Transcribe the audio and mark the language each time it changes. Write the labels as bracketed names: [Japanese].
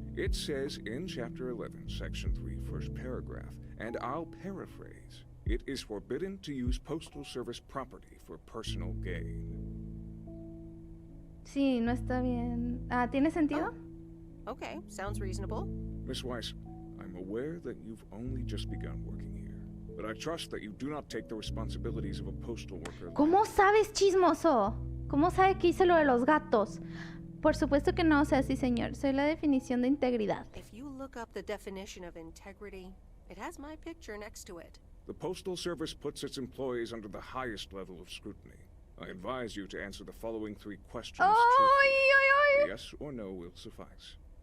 [English] It says in Chapter 11, Section 3, first paragraph, and I'll paraphrase, it is forbidden to use Postal Service property for personal gain. [Spanish] Sí, no está bien. ¿Tiene sentido? Oh. [English] Okay, sounds reasonable. Miss Weiss, I'm aware that you've only just begun working here, but I trust that you do not take the responsibilities of a postal worker. [Spanish] ¿Cómo sabes, chismoso? ¿Cómo sabe que hice lo de los gatos? Por supuesto que no, o sea, sí, señor. Soy la definición de integridad. [English] If you look up the definition of integrity, it has my picture next to it. The Postal Service puts its employees under the highest level of scrutiny. I advise you to answer the following 3 questions truthfully. Yes or no will suffice.